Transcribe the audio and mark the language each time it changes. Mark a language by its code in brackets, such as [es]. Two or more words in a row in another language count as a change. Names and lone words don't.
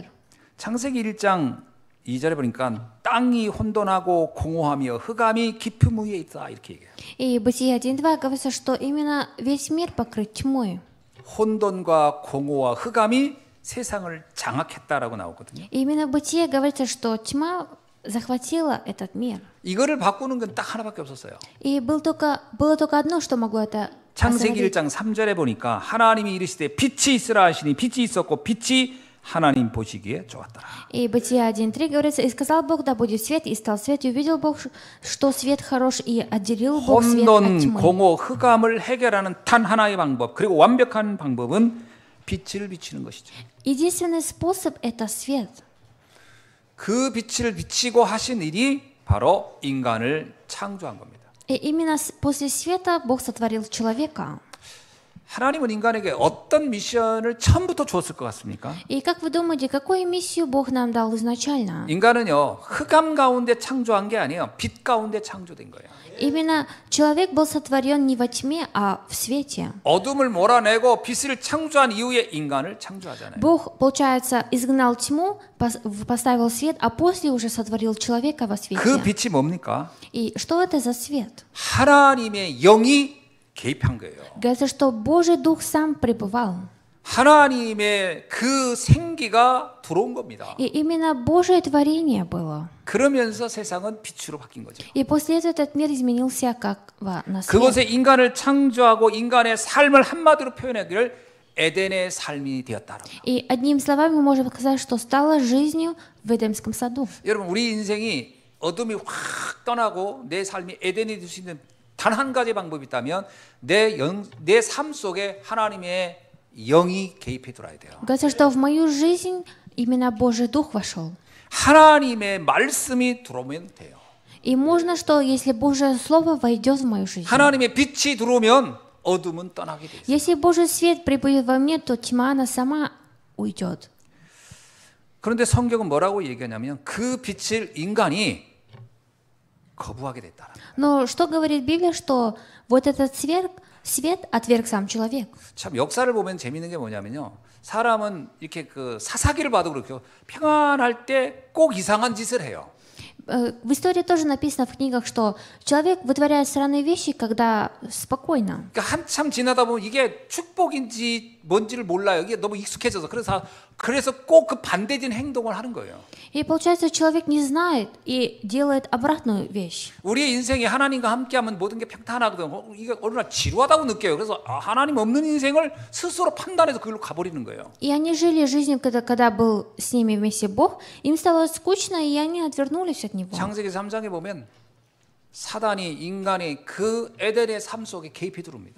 [ko] 창세기 1장 2절에 보니까 땅이 혼돈하고 공허하며 흑암이 깊음 위에 있다 이렇게 얘기해요. [ru] И Бытие 1.2 говорится, что именно весь мир покрыт тьмой. [ko] 혼돈과 공허와 흑암이 세상을 장악했다라고 나오거든요. [ru] И именно в Бытие говорится, что тьма захватила этот мир. [ko] 이거를 바꾸는 건 딱 하나밖에 없었어요. [ru] И было только одно, что могло это [ko] 창세기 [ru] остановить. [ko] 1장 3절에 보니까 하나님이 이르시되 빛이 있으라 하시니 빛이 있었고 빛이 하나님 보시기에 좋았더라. [ru] И Бытие 1.3 говорится, «И сказал Бог, да будет свет, и стал свет, и увидел Бог, что свет хорош, и отделил Бог свет от [ko] 혼돈, [ru] тьмы». [ko] 공허, 흑암을 해결하는 단 하나의 방법 그리고 완벽한 방법은 빛을 비치는 것이죠. [ru] Единственный способ – это свет. [ko] 그 빛을 비치고 하신 일이 바로 인간을 창조한 겁니다. [ru] И именно после света Бог сотворил человека. [ko] 하나님은 인간에게 어떤 미션을 처음부터 주었을 것 같습니까? [ru] И как вы думаете, какую миссию Бог нам дал изначально? [ko] 인간은요, 흑암 가운데 창조한 게 아니에요. 빛 가운데 창조된 거예요. [ru] Именно человек был сотворен не во тьме, а в свете. [ko] 어둠을 몰아내고 빛을 창조한 이후에 인간을 창조하잖아요. [ru] Бог, получается, изгнал тьму, поставил свет, а после уже сотворил человека во свете. [ko] 그 빛이 뭡니까? [ru] И что это за свет? [ko] 하나님의 영이 개입한 거예요. [ru] Говорится, что Божий Дух сам пребывал. [ko] 하나님의 그 생기가 들어온 겁니다. [ru] И именно Божие творение было. [ko] 그러면서 세상은 빛으로 바뀐 거죠. [ru] И после этого этот мир изменился как на свет. [ko] 그것에 인간을 창조하고 인간의 삶을 한마디로 표현하기를 에덴의 삶이 되었다. [ru] И одним словами мы можем сказать, что стало жизнью в Эдемском саду. [ko] 여러분, 우리 인생이 어둠이 확 떠나고 내 삶이 에덴이 될 수 있는 단 한 가지 방법이 있다면 내 삶 속에 하나님의 영이 개입해 들어야 돼요. [ru] Говорится, что в мою жизнь именно Божий Дух вошел. [ko] 하나님의 말씀이 들어오면 돼요. [ru] И можно, что если Божье Слово войдет в мою жизнь. [ko] 하나님의 빛이 들어오면 어둠은 떠나게 돼요. [ru] Если Божий свет прибудет во мне, то тьма, она сама уйдет. [ko] 그런데 성경은 뭐라고 얘기하냐면 그 빛을 인간이 거부하게 됐다. [ru] Но что говорит Библия, что вот этот свет отверг сам человек. [ko] 참 역사를 보면 재밌는 게 뭐냐면요. 사람은 이렇게 그 사사기를 봐도 그렇고 평안할 때 꼭 이상한 짓을 해요. [ru] В истории тоже написано в книгах, что человек вытворяет странные вещи, когда спокойно. [ko] 그러니까 한참 지나다 보면 이게 축복인지 뭔지를 몰라요. 이게 너무 익숙해져서 그래서 꼭 그 반대된 행동을 하는 거예요. [ru] И получается, человек не знает и делает обратную вещь. [ko] 우리의 인생이 하나님과 함께하면 모든 게 평탄하거든. 이게 어느 날 지루하다고 느껴요. 그래서 하나님 없는 인생을 스스로 판단해서 그걸로 가버리는 거예요. [ru] И они жили жизнью, когда был с ними вместе Бог, им стало скучно, и они отвернулись от Него. [ko] 창세기 3장에 보면 사단이 인간의 그 에덴의 삶 속에 개입해 들어옵니다.